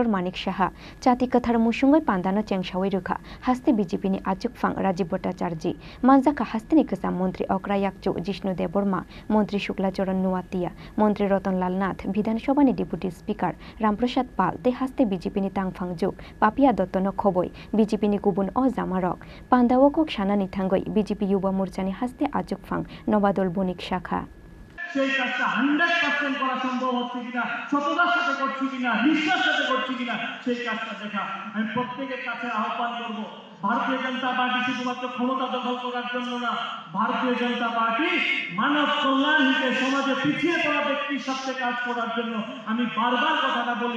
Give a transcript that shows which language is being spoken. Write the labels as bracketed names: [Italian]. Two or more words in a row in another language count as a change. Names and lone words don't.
[Kok Borok] मानिक साहा चाति कथार मुसुंगै पान्दानो चेंसावै रुखा हास्ते बीजेपी नि आचुकफां राजीव भट्टाचार्य मानजाखा हास्तानि गोजाम मन्त्री अक्रा याकचु जिष्णु देबबर्मा मन्त्री शुक्लाचरण नुवातिया मन्त्री रतनलाल नाथ विधानसभानि [English] deputy speaker [Kok Borok] रामप्रसाद पाल ते हास्ते बीजेपी नि तांगफांजुक पापिया दत्तनो खबय बीजेपी नि गुबुन अजामा रक पान्दावा कक सानानि थांगै बीजेपी युवा मोर्चानि हास्ते आचुकफां नबादल बनिक शाखा [Bangla] সেই কাজটা 100% করা সম্ভব হচ্ছে কিনা, সততার সাথে করছি কিনা, নিষ্ঠার সাথে করছি কিনা, সেই কাজটা দেখা আমি প্রত্যেকের কাছে আহ্বান করব। ভারতীয় জনতা পার্টি শুধুমাত্র ক্ষমতা দখল করার জন্য না, ভারতীয় জনতা পার্টি মানব কল্যাণ হিতে সমাজে পিছিয়ে পড়া ব্যক্তির সাথে কাজ করার জন্য আমি বারবার কথাটা বলি।